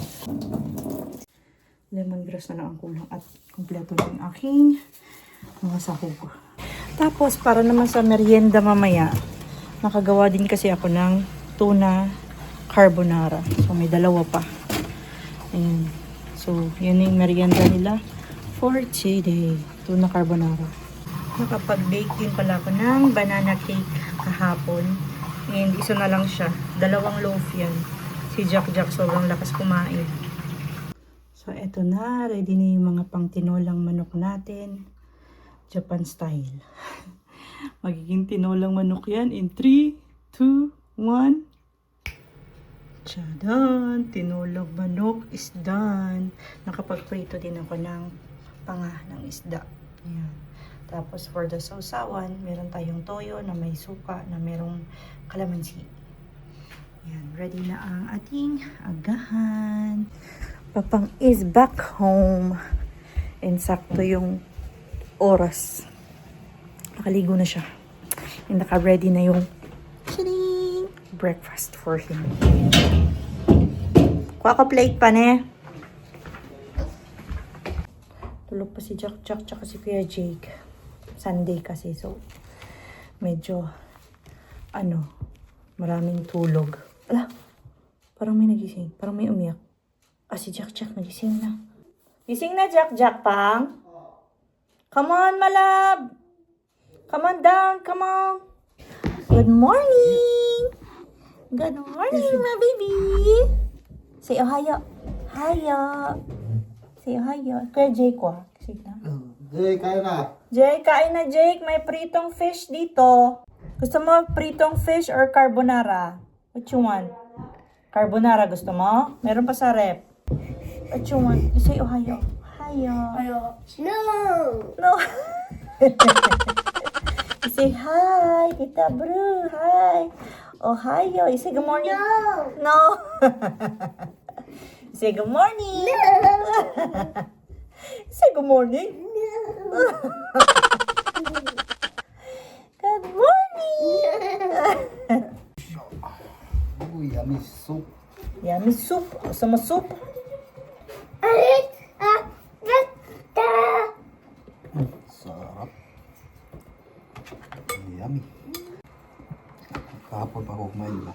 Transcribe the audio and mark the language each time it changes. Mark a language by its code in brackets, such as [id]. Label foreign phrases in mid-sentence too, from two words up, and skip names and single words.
[tl] Lemongrass na lang ang kulang at kumpleto na yung aking mga sahog. Tapos, para naman sa merienda mamaya, nakagawa din kasi ako ng tuna carbonara. So, may dalawa pa. Ayan. So, yun yung merienda nila [en] for today. [tl] Tuna carbonara. Nakapag-bake din pala ako ng banana cake kahapon. And isa na lang siya. 2 loaf yan. Si Jack sobrang lakas kumain. So, eto na. Ready na yung mga pang tinolang manok natin. [en] Japan style. [tl] Magiging tinolang manok yan [en] in 3, 2, 1. [tl] Tchadan! Tinolang manok [en] is done. [tl] Nakapag-prito din ako ng panga ng isda. Ayan. Tapos [en] for the [tl] sausawan, meron tayong toyo na may suka, na merong kalamansi. Ayan. Ready na ang ating agahan. [en] Papang is back home. And [tl] sakto yung oras. Nakaligo na siya. And naka-ready na yung [en] breakfast for him. [tl] Kuha ko plate pa ne. Tulog pa si Jack tsaka si Kuya Jake. Sunday kasi, so medyo maraming tulog. Ala, parang may nagising. Parang may umiyak. Si Jack nagising na. Gising na Jack pang. [en] Come on, malab. Come on down, come on. Good morning. Good morning, my baby. Say ohayo. Hayo. Say ohayo. [tl] Kuya Jake ko. Sige na. Jay, kaya na. Jake, kain na Jake. May pritong fish dito. Gusto mo pritong fish or carbonara? [en] What you want? [tl] Carbonara gusto mo? Meron pa sa rep. [en] What you want? Say ohayo. Hayo. No! No. Say hi, Tita Bru. Hi. Ohayo. You say good morning? No. You say good morning. You say good morning. Good morning. Uy, yummy soup. Yummy soup. [tl] Gusto mo [en] soup? [tl] Sarap. [en] Yummy. [tl] Kahapon pa ako kumain ba?